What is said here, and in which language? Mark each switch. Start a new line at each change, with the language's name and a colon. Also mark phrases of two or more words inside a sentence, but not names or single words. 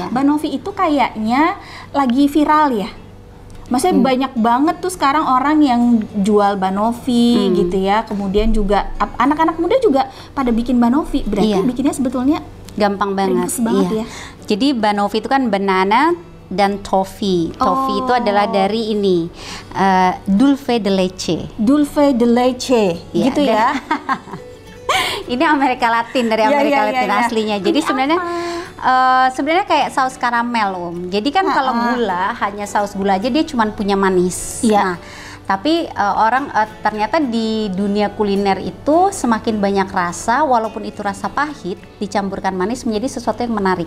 Indonesian: Banoffee itu kayaknya lagi viral ya. Maksudnya banyak banget tuh sekarang orang yang jual banoffee gitu ya. Kemudian juga anak-anak muda juga pada bikin banoffee. Berarti bikinnya sebetulnya gampang banget. Ya. Jadi banoffee itu kan banana dan toffee. Toffee itu adalah dari ini
Spanish: dulce de leche. Dulce de leche,
Indonesian: gitu ya. Ini Amerika Latin, dari Amerika Latin aslinya. Jadi sebenarnya kayak saus karamel Jadi kan kalau gula hanya saus gula aja, dia cuma punya manis. Nah, tapi orang ternyata di dunia kuliner itu semakin banyak rasa, walaupun itu rasa pahit dicampurkan manis menjadi sesuatu yang menarik.